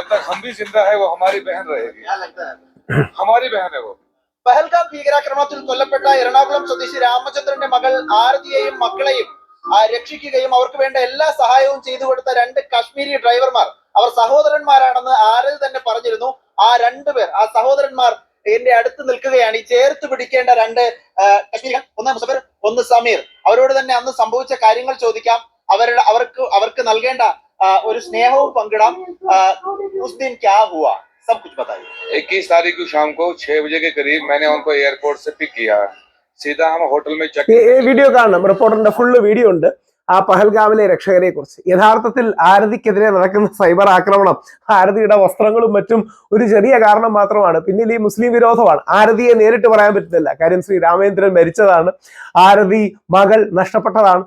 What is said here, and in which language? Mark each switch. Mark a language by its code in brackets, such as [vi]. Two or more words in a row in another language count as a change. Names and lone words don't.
[ml] പഹൽഗാം ഭീകരാക്രമണത്തിൽ കൊല്ലപ്പെട്ട എറണാകുളം സ്വദേശി രാമചന്ദ്രന്റെ മകൾ ആരതിയെയും മക്കളെയും രക്ഷിക്കുകയും അവർക്ക് വേണ്ട എല്ലാ സഹായവും ചെയ്തു കൊടുത്ത 2 കാശ്മീരി ഡ്രൈവർമാർ അവർ സഹോദരന്മാരാണെന്ന് ആരതി തന്നെ പറഞ്ഞിരുന്നു. ആ 2 പേർ, ആ സഹോദരന്മാർ എന്റെ അടുത്ത് നിൽക്കുകയാണ്. ഈ ചേർത്ത് പിടിക്കേണ്ട 2 കാശ്മീരി, ഒന്ന് മുസഫിർ, ഒന്ന് സമീർ. അവരോട് തന്നെ അന്ന് സംഭവിച്ച കാര്യങ്ങൾ ചോദിക്കാം, അവർക്ക് നൽകേണ്ട ഒരു സ്നേഹവും പങ്കിടാം. [hi] उस दिन क्या हुआ सब कुछ बताइए। 21 तारीख को शाम को 6 बजे के करीब मैंने उनको एयरपोर्ट से पिक किया, सीधा हम होटल में चेक। [ml] വീഡിയോ കാണണം, റിപ്പോർട്ടറിന്റെ ഫുള്ള് വീഡിയോ ഉണ്ട് ആ പഹൽഗാമിലെ രക്ഷകരെ കുറിച്ച്. യഥാർത്ഥത്തിൽ ആരതിക്കെതിരെ നടക്കുന്ന സൈബർ ആക്രമണം ആരതിയുടെ വസ്ത്രങ്ങളും മറ്റും ഒരു ചെറിയ കാരണം മാത്രമാണ്. പിന്നിൽ ഈ മുസ്ലിം വിരോധമാണ്. ആരതിയെ നേരിട്ട് പറയാൻ പറ്റുന്നില്ല, കാര്യം ശ്രീ രാമേന്ദ്രൻ മരിച്ചതാണ്, ആരതി മകൾ നഷ്ടപ്പെട്ടതാണ്.